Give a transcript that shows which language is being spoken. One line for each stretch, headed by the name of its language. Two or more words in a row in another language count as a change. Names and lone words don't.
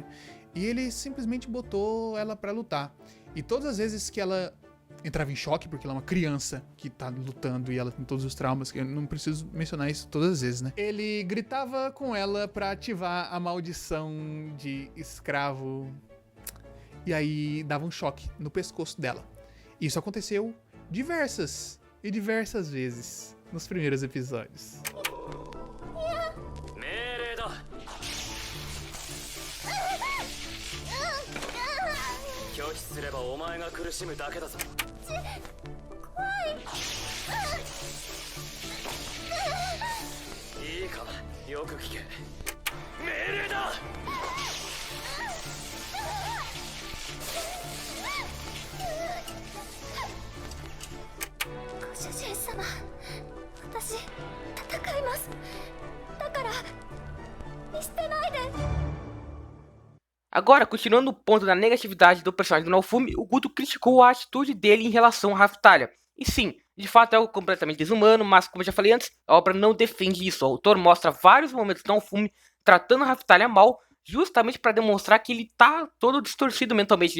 Portuguese: E ele simplesmente botou ela pra lutar. E todas as vezes que ela entrava em choque, porque ela é uma criança que tá lutando e ela tem todos os traumas, que eu não preciso mencionar isso todas as vezes, né? Ele gritava com ela pra ativar a maldição de escravo. E aí dava um choque no pescoço dela. Isso aconteceu diversas vezes nos primeiros episódios.
Japanese: 命令だ。拒否すればお前が苦しむだけだぞ。いいか、よく聞け。命令だ。ご主人様、私戦います。だから見捨てないで。
Portuguese: Agora, continuando o ponto da negatividade do personagem do Naofumi, o Guto criticou a atitude dele em relação a Raphtalia. E sim, de fato é algo completamente desumano, mas como eu já falei antes, a obra não defende isso. O autor mostra vários momentos do Naofumi tratando a Raphtalia mal, justamente para demonstrar que ele tá todo distorcido mentalmente.